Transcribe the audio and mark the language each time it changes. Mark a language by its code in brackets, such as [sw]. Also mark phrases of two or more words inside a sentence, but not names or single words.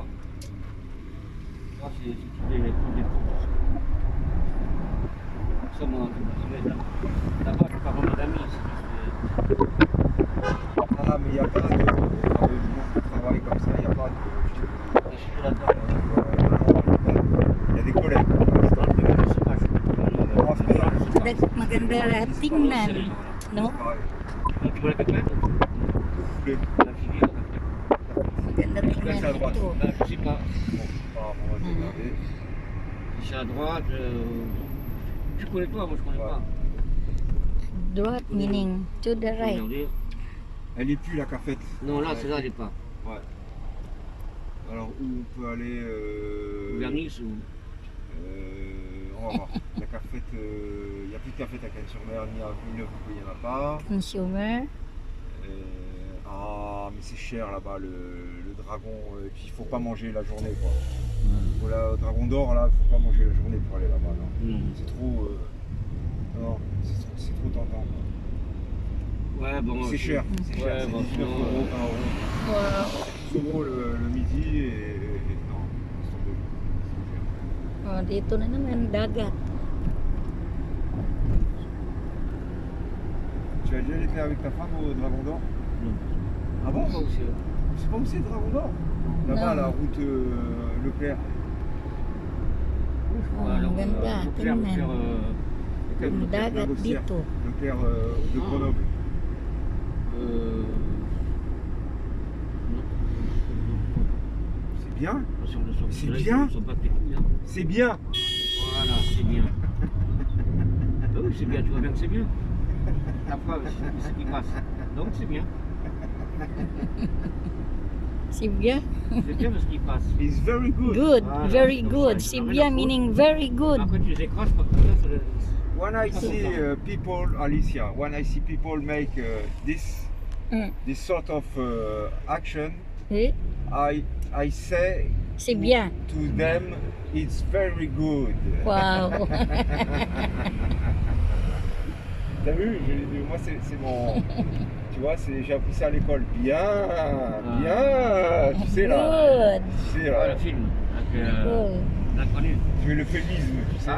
[fr] Ça, c'est tous des ça, moi, là-bas, je parle vraiment d'amis. Ah, mais il n'y a pas de travail comme ça, il n'y a pas de. Je suis là-dedans. Il y a des collègues. [tl] Maganda tingnan. No? [fr] Tu vois la cacahuète? La filière. [tl] Maganda tingnan [fr] à droite. [tl] ito. [fr] Ben, je sais pas. Bon, on va regarder. Si c'est à droite, tu connais pas, moi je connais pas. [en] Droite meaning to the right. [fr] Regardez. Elle n'est plus la cafette. Non, là, celle-là, elle n'est pas. Ouais. Alors où on peut aller Vers Nice ou. On va voir. La cafette, il n'y a plus de cafette à Cannes-sur-Mer, ni à Villeneuve, il n'y en a pas. Consumer. Ah, mais c'est cher là-bas, le dragon. Et puis il faut pas manger la journée, quoi. Voilà, au dragon d'or, là, il faut pas manger la journée pour aller là-bas. Non. C'est trop. Non, c'est trop tentant. Ouais, bon. C'est cher. C'est Ouais, cher. C'est bon, 19 euros, 1 euro. Wow. 12 euros le midi et non, c'est tombé. [tl] Oh, dito na naman dagat. [fr] Tu as déjà été avec ta femme au dragon d'or? Non. Ah bon? Pas aussi, C'est pas où c'est le dragon d'or? Là-bas, Non. la route Leclerc. [tl] Oh, ang ganda. Tingnan. Ang dagat dito. [fr] Leclerc de Grenoble. C'est bien? C'est bien? C'est bien! Voilà, c'est bien. Ah oui, c'est bien, tu vois bien que c'est bien. La preuve, c'est ce qui passe. Donc c'est bien. C'est bien. C'est bien parce qu'il passe. [en] It's very good. Good, [fr] Voilà, [en] very [fr] c'est comme [en] good. [fr] ça, C'est il en bien met [en] meaning very good. [fr] Après, tu les écrases, parce que là, ça le- [en] When I see people, Alicia, when I see people make Mm. this sort of action, [fr] Oui, [en] I say [fr] c'est bien. [en] to them, it's very good. [fr] Wow. T'as vu, moi c'est mon, tu vois, j'ai appris ça à l'école. Bien, bien, tu sais là, [en] Good. [fr] tu sais Ah, là, le film. Avec, [en] Good. [fr] l'inconnu. tu veux l'euphémisme, tu sais.